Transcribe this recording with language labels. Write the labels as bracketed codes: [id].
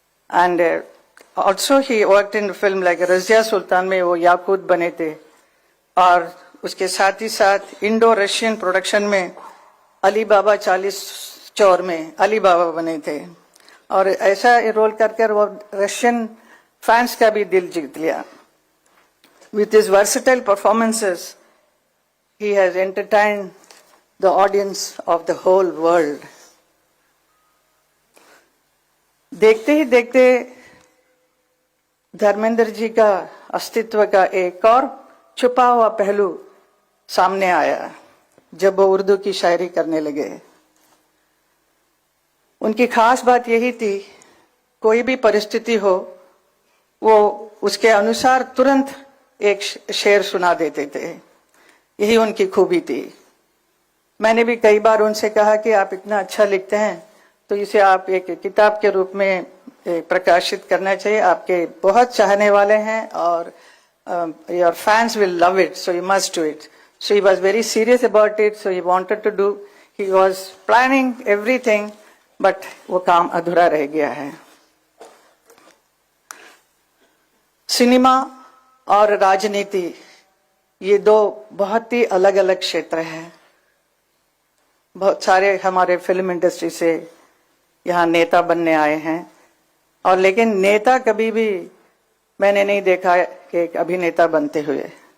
[en] And also he worked in a film like [hi] Razia सुल्तान में वो याकूत बने थे, और उसके साथ ही साथ इंडो रशियन प्रोडक्शन में अली बाबा 40 चौर में अली बाबा बने थे, और ऐसा रोल कर वो रशियन फैंस का भी दिल जीत लिया। [en] With his versatile performances, he has entertained the audience of the whole world. [hi] देखते ही देखते धर्मेंद्र जी का अस्तित्व का एक और छुपा हुआ पहलू सामने आया जब वो उर्दू की शायरी करने लगे। उनकी खास बात यही थी, कोई भी परिस्थिति हो वो उसके अनुसार तुरंत एक शेर सुना देते थे। यही उनकी खूबी थी। मैंने भी कई बार उनसे कहा कि आप इतना अच्छा लिखते हैं तो इसे आप एक किताब के रूप में प्रकाशित करना चाहिए। आपके बहुत चाहने वाले हैं और [en] your fans will love it, so you must do it. So he was very serious about it, so he wanted to do, he was planning everything, but [hi] वो काम अधूरा रह गया है। सिनेमा और राजनीति ये दो बहुत ही अलग अलग क्षेत्र हैं। बहुत सारे हमारे फिल्म इंडस्ट्री से यहाँ नेता बनने आए हैं, और लेकिन नेता कभी भी मैंने नहीं देखा कि एक अभिनेता बनते हुए।